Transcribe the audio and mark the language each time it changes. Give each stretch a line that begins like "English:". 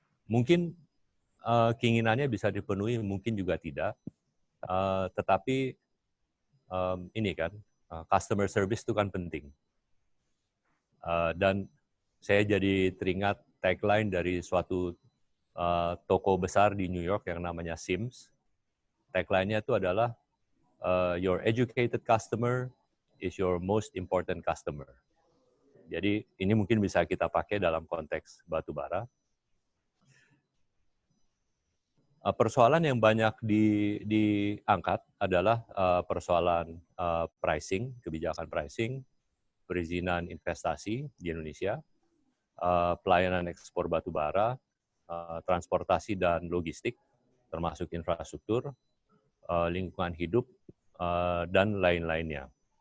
Indonesian: Mungkin keinginannya bisa dipenuhi, mungkin juga tidak. Tetapi ini kan, customer service itu kan penting. Dan saya jadi teringat tagline dari suatu toko besar di New York yang namanya Sims. Tagline-nya itu adalah,
English: your educated customer is your most important customer.
Indonesian: Jadi ini mungkin bisa kita pakai dalam konteks batu bara. Persoalan yang banyak diangkat adalah persoalan pricing, kebijakan pricing, perizinan investasi di Indonesia, pelayanan ekspor batu bara, transportasi dan logistik, termasuk infrastruktur, lingkungan hidup, dan lain-lainnya.